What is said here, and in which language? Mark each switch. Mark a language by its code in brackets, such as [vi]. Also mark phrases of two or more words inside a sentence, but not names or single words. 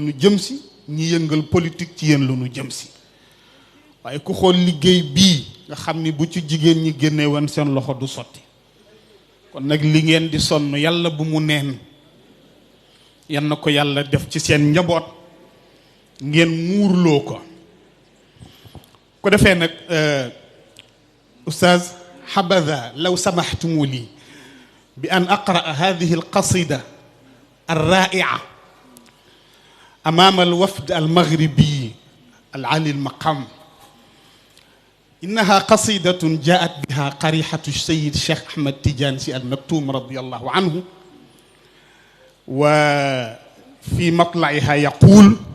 [wo] ñu jëm si ñi yëngal politique ci yéen la ñu jëm si waaye ku xool liggéey bii nga xam ni bu ci jigéen ñi génne woon seen loxo du sotti kon nag li ngeen di sonn yàlla bu mu neen yal na ko yàlla def ci seen njaboot ngeen muurloo ko defee nag ustaaz [ar] حبذا لو سمحتم لي بأن أقرأ هذه القصيدة الرائعة أمام الوفد المغربي العالي المقام إنها قصيدة جاءت بها قريحة السيد الشيخ أحمد تيجانسي المكتوم رضي الله عنه وفي مطلعها يقول